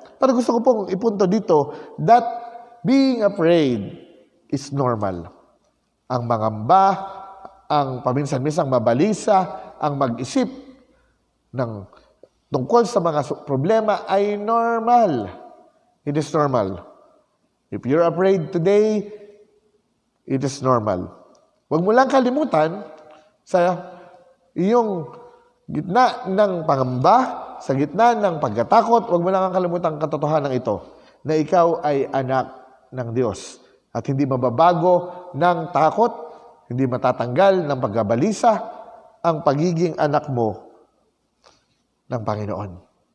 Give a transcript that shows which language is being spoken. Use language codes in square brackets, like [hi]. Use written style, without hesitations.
[tl] Pero gusto ko pong ipunto dito [en] that being afraid is normal. [tl] Ang mangamba, ang paminsan-minsang mabalisa, ang mag-isip ng tungkol sa mga problema ay normal. [en] It is normal. If you're afraid today, it is normal. [tl] Huwag mo lang kalimutan sa iyong gitna ng pangamba, sa gitna ng pagkatakot, huwag mo lang kalimutan ang katotohanan ito na ikaw ay anak ng Diyos at hindi mababago ng takot, hindi matatanggal ng pagkabalisa ang pagiging anak mo ng Panginoon.